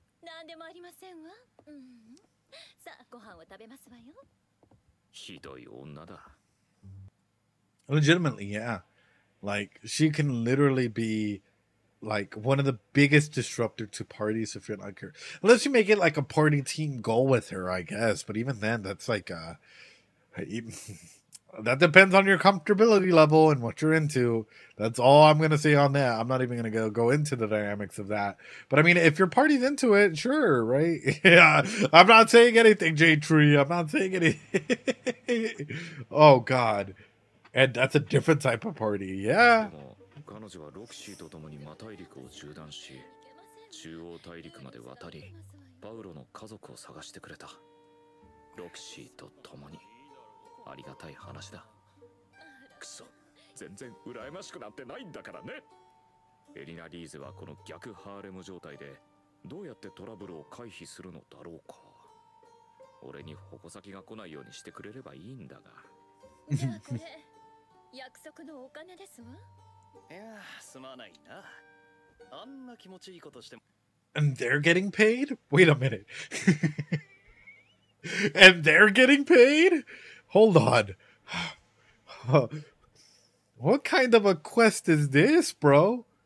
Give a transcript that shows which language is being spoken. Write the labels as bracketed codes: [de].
[ja] なんでもありませんわ。さあ、ご飯を食べますわよ。ひどい女だ。 [en] Legitimately, yeah. Like, she can literally be like one of the biggest disruptor to parties if you're like her. Unless you make it like a party team goal with her, I guess. But even then, that's like that depends on your comfortability level and what you're into. That's all I'm gonna say on that. I'm not even gonna go into the dynamics of that. But I mean, if your party's into it, sure, right? Yeah, I'm not saying anything, J Tree. I'm not saying anything. Oh God, and that's a different type of party. Yeah. [ja] 彼女はロクシーと共にマタイ陸を縦断し、中央大陸まで渡りパウロの家族を探してくれた。ロキシーと共にありがたい話だ。くそ、全然羨ましくなってないんだからね。エリナ・リーゼはこの逆ハーレム状態でどうやってトラブルを回避するのだろうか。俺に矛先が来ないようにしてくれればいいんだが。じゃあこれ約束のお金ですわ。いや、すまないな。あんな気持ちいいことしても。 [en] And they're getting paid? Wait a minute. And they're getting paid? Hold on. What kind of a quest is this, bro?